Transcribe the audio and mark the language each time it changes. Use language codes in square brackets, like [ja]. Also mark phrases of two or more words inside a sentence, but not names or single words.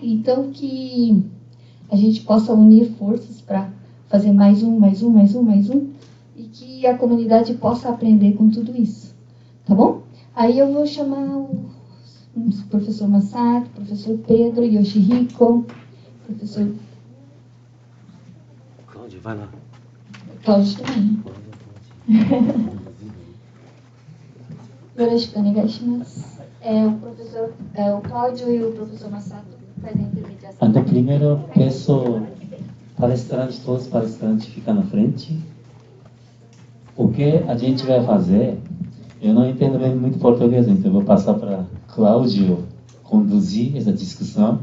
[pt] Então, que a gente possa unir forças para fazer mais um, e que a comunidade possa aprender com tudo isso, tá bom? Aí eu vou chamar o professor Masato, professor Pedro, Yoshihiko, professor... Cláudio, vai lá. Cláudio também. [ja] よろしくお願いします。 [pt] O Cláudio e o professor Masato fazem a intermediação. Então, primeiro, peço palestrantes, todos os palestrantes ficam na frente. O que a gente vai fazer, eu não entendo bem muito português, então eu vou passar para Cláudio conduzir essa discussão.